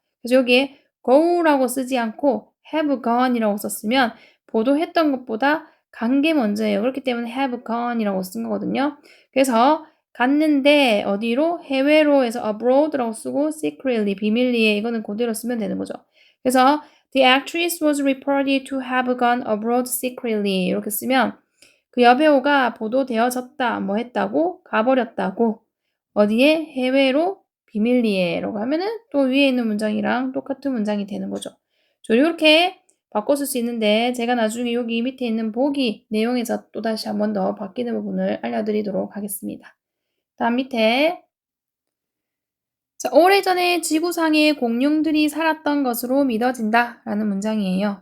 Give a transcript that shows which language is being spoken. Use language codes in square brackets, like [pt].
[ko] 그래서 여기에 go라고 쓰지 않고 have gone이라고 썼으면 보도했던 것보다 간 게 먼저예요. 그렇기 때문에 have gone이라고 쓴 거거든요. 그래서 갔는데 어디로? 해외로 해서 abroad라고 쓰고 secretly 비밀리에 이거는 그대로 쓰면 되는 거죠. 그래서 [en] The actress was reported to have gone abroad secretly [ko] 이렇게 쓰면 그 여배우가 보도되어졌다 뭐 했다고? 가버렸다고 어디에? 해외로 비밀리에라고 하면은 또 위에 있는 문장이랑 똑같은 문장이 되는 거죠. 이렇게 바꿔 쓸 수 있는데 제가 나중에 여기 밑에 있는 보기 내용에서 또 다시 한 번 더 바뀌는 부분을 알려드리도록 하겠습니다. 다음 밑에 자, 오래전에 지구상에 공룡들이 살았던 것으로 믿어진다 라는 문장이에요.